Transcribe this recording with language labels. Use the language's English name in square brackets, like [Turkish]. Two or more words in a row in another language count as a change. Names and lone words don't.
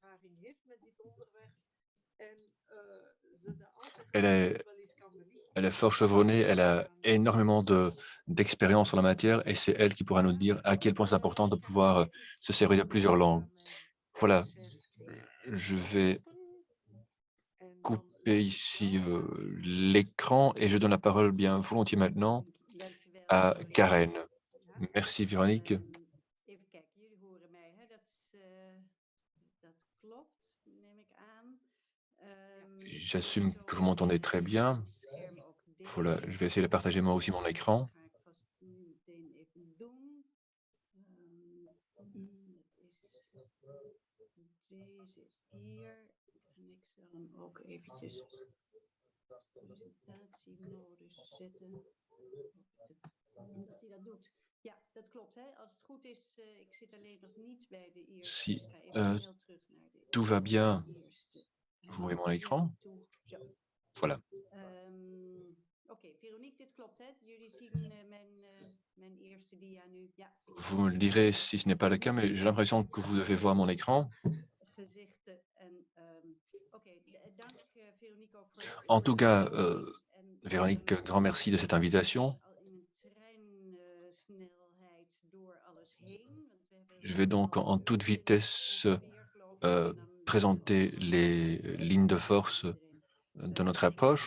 [French] Elle est fort chevronnée, elle a énormément d'expérience en la matière et c'est elle qui pourra nous dire à quel point c'est important de pouvoir se servir de plusieurs langues. Voilà, je vais couper ici l'écran et je donne la parole bien volontiers maintenant à Karen. Merci Véronique. [Dutch] Even kijken, jullie horen mij, hè? Dat klopt, neem ik aan. [French] J'assume que vous m'entendez très bien. Voilà, je vais essayer de partager moi aussi mon écran. [Dutch] Ga ik vast nu meteen even doen. Deze is hier. En ik zal hem ook eventjes presentatiemodus zetten. Dat hij dat doet. Ja, dat klopt. Hè? Als het goed is, ik zit alleen nog niet bij de eerste. [French] Si [Dutch] Ik ga even snel terug naar de [French] tout va bien, vous voyez mon écran. [Dutch] Zo. Voilà. Oké, Veronique, dit klopt, hè? Jullie zien mijn eerste dia nu. Ja. [French] Vous me le direz si ce n'est pas le cas, mais j'ai l'impression que vous devez voir mon écran. [Dutch] Gezichten en oké, dank Veronique ook voor [French] En tout cas, Véronique, grand merci de cette invitation. Je vais donc en toute vitesse présenter les lignes de force de notre approche.